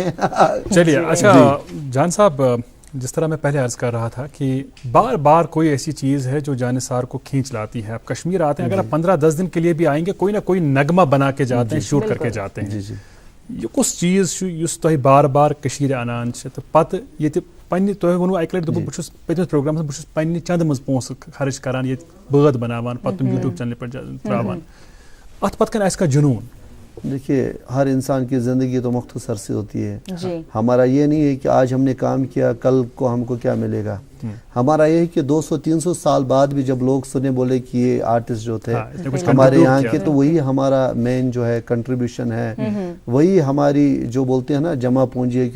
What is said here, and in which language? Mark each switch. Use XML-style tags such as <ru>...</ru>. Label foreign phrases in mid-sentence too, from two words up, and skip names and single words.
<ur>چلیے، اچھا جان صاحب، جس طرح میں پہلے عرض کر رہا تھا کہ بار بار کوئی ایسی چیز ہے جو جانثار کو کھینچ لاتی ہے. آپ کشمیر آتے ہیں، اگر آپ 15-10 دن کے لیے بھی آئیں گے، کوئی نہ کوئی نغمہ بنا کے جاتے ہیں، شوٹ کر کے جاتے ہیں.</ur> <ks>ये कुछ चीज़ युस तो बार बार कशीर अनान तो पत ये پنہ تۄہہِ ووٚنوٕ اَکہِ لَٹہِ دوٚپُو بہٕ چھُس پٔتمِس پروگرامَس منٛز بہٕ چھُس پننہِ چندٕ منٛز پونٛسہٕ خرٕچ کران ییٚتہِ بٲتھ بناوان پتہٕ تِم یوٗٹیوٗب چینلہِ پٮ۪ٹھ ترٛاوان اَتھ پتہٕ کَنۍ آسہِ کانٛہہ جنوٗن.</ks> <ur>دیکھیے ہر انسان کی زندگی تو مختصر سی ہوتی ہے. ہمارا یہ نہیں ہے کہ آج ہم نے کام کیا کل کو ہم کو کیا ملے گا. ہمارا یہ ہے کہ 200-300 سال بعد بھی جب لوگ سنے بولے کہ یہ آرٹسٹ جو تھے ہمارے یہاں کے, تو وہی ہمارا مین جو ہے کنٹریبیوشن ہے, وہی ہماری جو بولتے ہیں نا جمع پونجی ہے.</ur>